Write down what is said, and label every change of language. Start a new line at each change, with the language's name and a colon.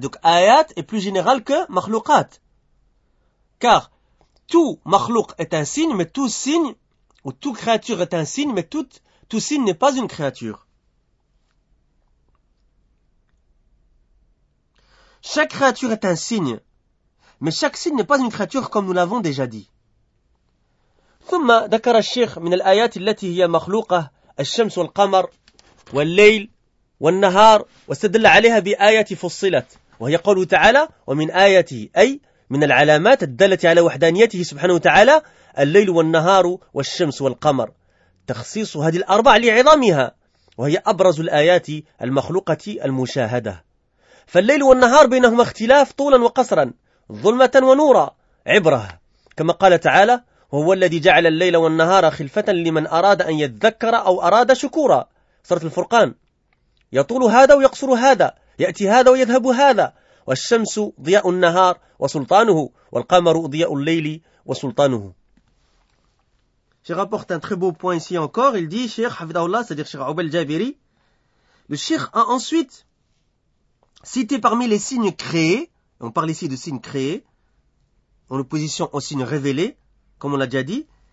French: Donc, ayat est plus général que makhlouqat. Car, tout makhlouq est un signe, mais tout signe, ou tout créature est un signe, mais tout signe n'est pas une créature. Chaque créature est un signe. Mais chaque signe n'est pas une créature comme nous l'avons déjà dit.
Arabic: ثم ذكر الشيخ من الآيات التي هي مخلوقة الشمس والقمر والليل والنهار واستدل عليها بآية فصلت وهي قوله تعالى ومن آياته أي من العلامات الدالة على وحدانيته سبحانه وتعالى الليل والنهار والشمس والقمر تخصيص هذه الأربع لعظمها وهي أبرز الآيات المخلوقة المشاهدة فالليل والنهار بينهما اختلاف طولا وقصرا ظلمة ونورا عبرة كما قال تعالى وهو الذي جعل الليل والنهار خلفة لمن أراد أن يتذكر أو أراد شكورا سورة الفرقان يطول هذا ويقصر هذا يأتي هذا ويذهب هذا والشمس ضياء النهار وسلطانه والقمر ضياء الليل وسلطانه.
French: Cheikh rapporte un très beau point ici encore. Il dit Cheikh Hafidhahullah, c'est-à-dire Cheikh Abdel Jabiri, le Cheikh a ensuite cité parmi les signes créés. On parle ici de signes créés, en opposition aux signes révélés, comme on l'a déjà dit.